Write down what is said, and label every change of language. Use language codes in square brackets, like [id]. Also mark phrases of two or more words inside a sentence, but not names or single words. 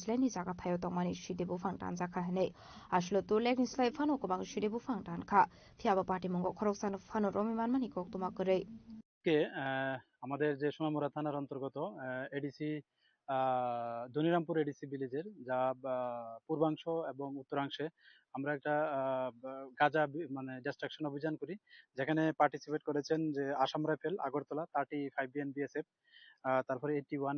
[trp] leni jaga thayo tongmani shide bufang tanjaka hene ashlo to lek nislai phano kobang shide bufang tanka fiaba party mungo khoroksan phano romi manmani koktuma korei [bn] কে আমাদের যে সোনামুড়া থানার অন্তর্গত এডিসি দনিরামপুর এডিসি ভিলেজের যা পূর্বাংশ এবং উত্তরাংশে আমরা একটা গাঁজা মানে ডিস্ট্রাকশন অভিযান করি যেখানে পার্টিসিপেট করেছেন যে আসাম রাইফেল আগরতলা 35 বিএন বিএসএফ তারপরে 81